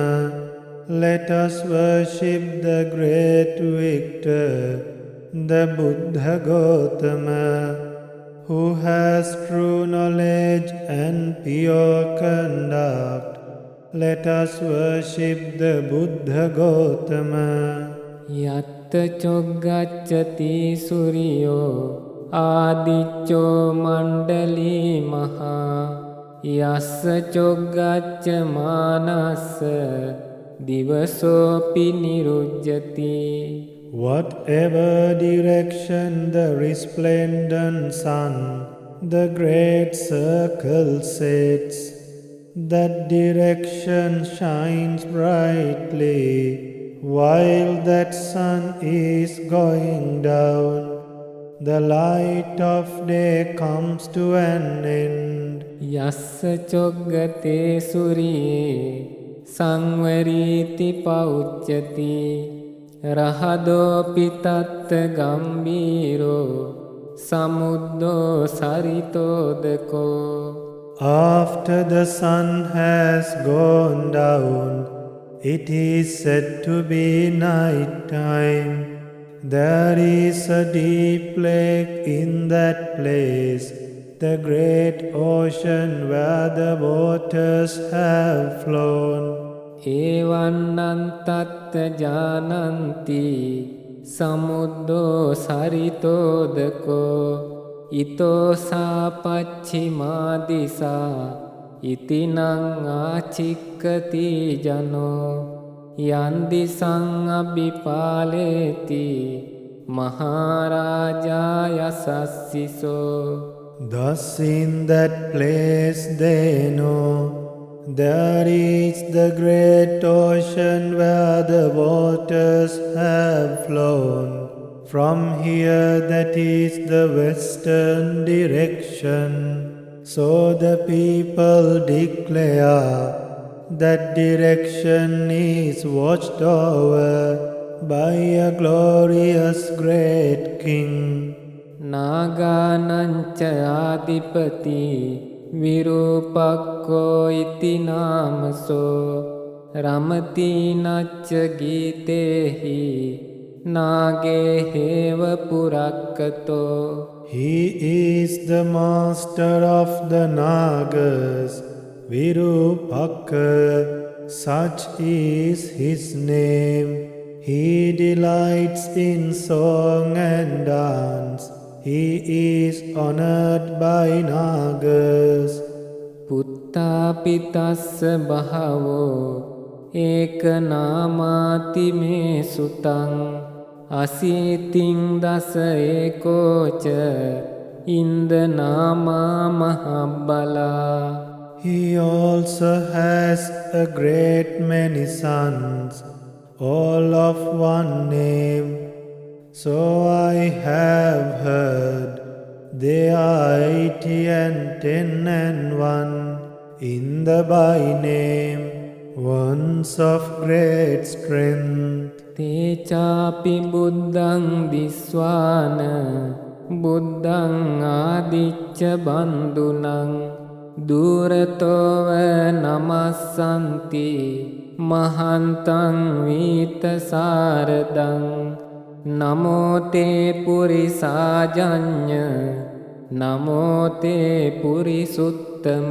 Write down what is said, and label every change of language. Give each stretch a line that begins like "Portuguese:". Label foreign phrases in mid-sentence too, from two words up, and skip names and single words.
English: Let us worship the great victor, the Buddha Gautama, who has true knowledge and pure conduct. Let us worship the Buddha Gautama.
Pali: Yatta choggacchati suryo ආදිච්චෝ මණ්ඩලී මහා යස්ස චොග්ගච්ච මානස්ස දිවසෝපි නිරුජ්ජති.
English: Whatever direction the resplendent sun, the great circle sets, that direction shines brightly while that sun is going down. The light of day comes to an end.
Pali: යස්ස චොග්ගතේ සුරියේ සංවරීති පෞච්චති රහදෝ පිතත්ත ගම්බීරෝ සමුද්දෝ සරිතෝදකෝ.
English: After the sun has gone down, it is said to be night time. There is a deep lake in that place, the great ocean where the waters have flown.
Pali: ඒවන්නං තත්ත ජානන්ති සමුද්දෝ සරිතෝදකෝ ඉතෝ සාපච්චිමා දිසා ඉතිනං ආචික්කති ජනෝ යන්දිසං අභිපාලේති මහරජා යසස්සිසෝ.
English: Thus in that place they know there is the great ocean where the waters have flown. From here, that is the western direction. So the people declare that direction is watched over by a glorious great king.
Pali: නාගානංච ආදිපති විරූපක්කෝ ඉති නාමසෝ රමති නච්ච ගීතේහි නාගේ හේව පුරක්කතෝ.
English: He is the master of the Nagas, Virupakka, such is his name. He delights in song and dance. He is honored by Nagas.
Pali: පුත්තා පිතස්ස බහවෝ ඒක නාමාති මේ සුතං අසීතින් දස ඒකෝච ඉන්ද නාමා මහබ්බලා.
English: He also has a great many sons, all of one name. So I have heard they are 80 and 10 and 1 in the by name, ones of great strength.
Pali: තේචාපි බුද්ධං දිස්වාන බුද්ධං ආදිච්ච බන්දුනං දුරතෝව නමස්සන්ති महन्तं वीतसारदं नमो ते पुरिसाजन्य नमो ते पुरिसुत्तम